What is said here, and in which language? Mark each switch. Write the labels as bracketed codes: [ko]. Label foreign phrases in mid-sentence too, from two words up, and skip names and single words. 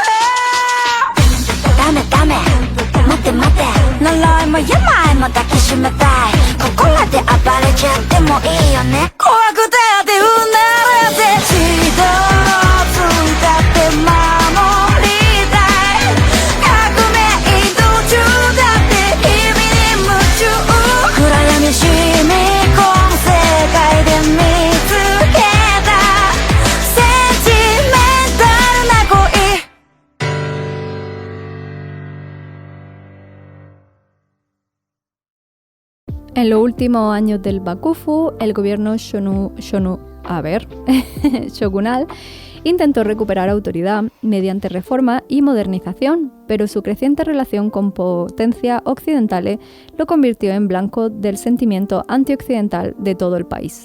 [ja] ダメダメ待て待て呪いも病も抱きしめたいここらで暴れちゃってもいいよね怖くてってうならせ血とついたって守りたい革命途中だって君に夢中暗闇染み込む世界で見つけたセンチメンタルな恋 [es] En los últimos años del Bakufu, el gobierno shogunal intentó recuperar autoridad mediante reforma y modernización, pero su creciente relación con potencias occidentales lo convirtió en blanco del sentimiento antioccidental de todo el país.